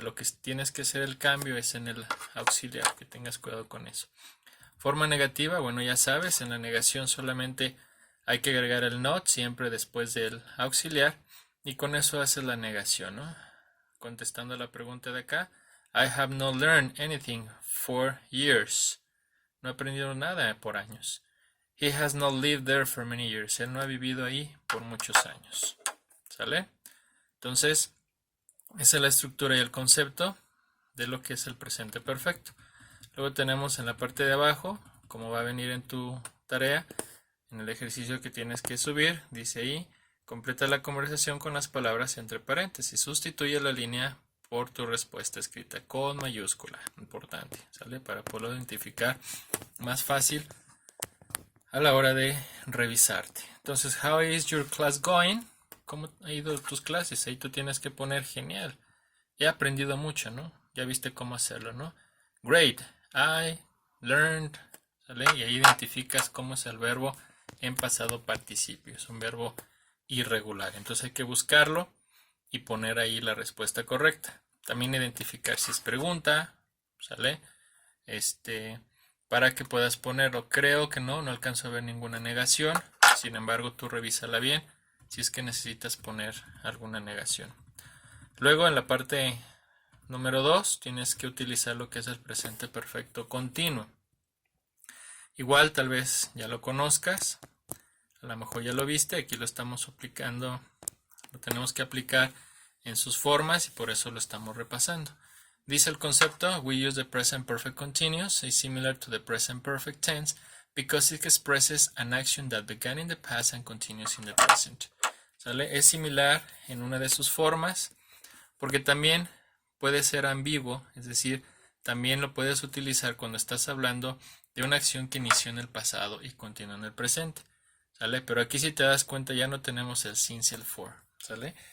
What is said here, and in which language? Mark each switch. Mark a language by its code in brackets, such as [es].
[es] Lo que tienes que hacer el cambio es en el auxiliar. Que tengas cuidado con eso. Forma negativa, bueno, ya sabes, en la negación solamente hay que agregar el not siempre después del auxiliar. Y con eso haces la negación, ¿no? Contestando la pregunta de acá. [en] I have not learned anything for years. [es] No he aprendido nada por años. [en] He has not lived there for many years. [es] Él no ha vivido ahí por muchos años. ¿Sale? Entonces, esa es la estructura y el concepto de lo que es el presente perfecto. Luego tenemos en la parte de abajo, como va a venir en tu tarea, en el ejercicio que tienes que subir, dice ahí, completa la conversación con las palabras entre paréntesis. Sustituye la línea por tu respuesta escrita con mayúscula. Importante, ¿sale? Para poderlo identificar más fácil a la hora de revisarte. [en] Entonces, how is your class going? [es] ¿Cómo han ido tus clases? Ahí tú tienes que poner genial. He aprendido mucho, ¿no? Ya viste cómo hacerlo, ¿no? [en] Great. I learned. [es] ¿Sale? Y ahí identificas cómo es el verbo en pasado participio. Es un verbo irregular. Entonces hay que buscarlo y poner ahí la respuesta correcta. También identificar si es pregunta. ¿Sale? Para que puedas ponerlo. Creo que no alcanzo a ver ninguna negación. Sin embargo, tú revísala bien si es que necesitas poner alguna negación. Luego en la parte número 2 tienes que utilizar lo que es el presente perfecto continuo. Igual tal vez ya lo conozcas, a lo mejor ya lo viste, aquí lo estamos aplicando, lo tenemos que aplicar en sus formas y por eso lo estamos repasando. Dice el concepto, [en] we use the present perfect continuous, is similar to the present perfect tense, because it expresses an action that began in the past and continues in the present. [es] ¿Sale? Es similar en una de sus formas, porque también puede ser ambiguo, es decir, también lo puedes utilizar cuando estás hablando de una acción que inició en el pasado y continúa en el presente, ¿sale? Pero aquí si te das cuenta ya no tenemos el since y el for, ¿sale?